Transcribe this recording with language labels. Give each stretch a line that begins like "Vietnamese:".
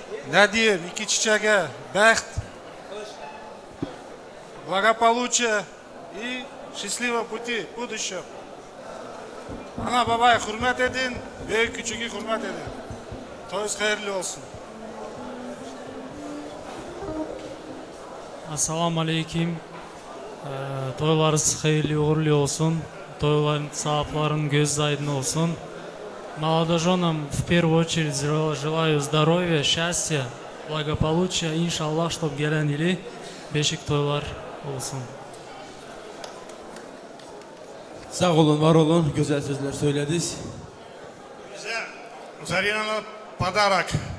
Turkish: Ne diyeyim, iki çiçeğe,
Russian: бахт, благополучия и счастливого пути в будущем.
Turkish: Ana babaya hürmet edin, büyük küçüğü hürmet edin. Toyuz hayırlı olsun. Assalamu alaikum. Toylarınız hayırlı uğurlu olsun. Toyların sahiplerin göz aydın olsun.
Russian: Молодоженам в первую очередь желаю здоровья, счастья, благополучия.
Turkish: İnşallah,
Russian: чтобы
Turkish: gelen ili beşik toylar olsun. Sağ olun, var olun. Güzel sözler söylediniz. Bize Zarina'na padarak.